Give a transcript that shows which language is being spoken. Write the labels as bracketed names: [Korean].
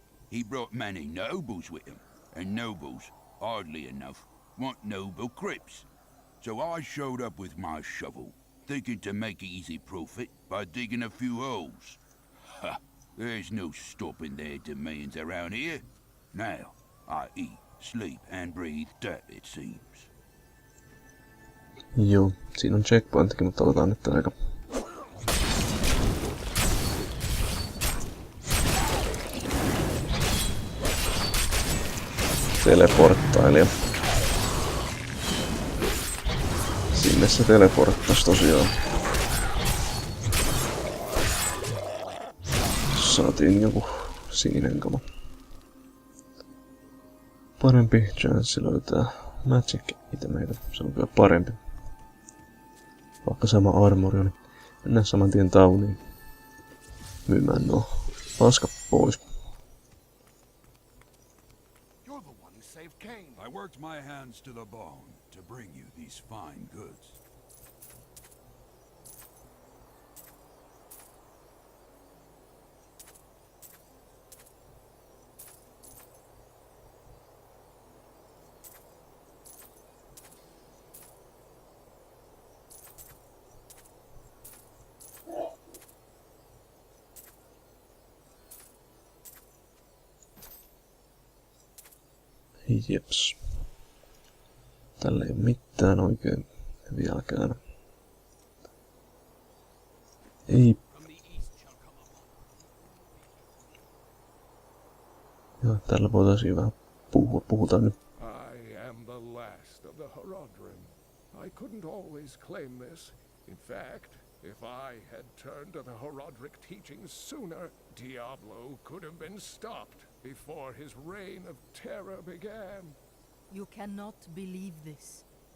[English] He brought many nobles with him, and nobles, oddly enough, want noble crypts. So I showed up with my shovel, thinking to make easy profit by digging a few holes. Ha! There's no stopping their demands around here. Now, I eat, sleep, and breathe dirt, it seems. [Finnish] Joo, siinä on checkpointtikin, mutta otetaan nyt aika. Teleporttailija. Sinne se teleporttas tosiaan. Saatiin joku sininen kama. Parempi chanssi löytää magic itemeitä. Se on kyllä parempi. Vaikka sama armori on, niin mennään saman tien tauniin. Myymään nuo paskat pois. [English] I worked my hands to the bone to bring you these fine goods. [Finnish] Jeps. Tällä ei ole mitään oikein vieläkään. Ei. Ja tällä voitaisiin vähän puhua. Puhutaan nyt. [English] I am the last of the Horodrim. I couldn't always claim this. In fact, if I had turned to the Horodric teachings sooner, Diablo could have been stopped before his reign of terror began. You cannot believe this.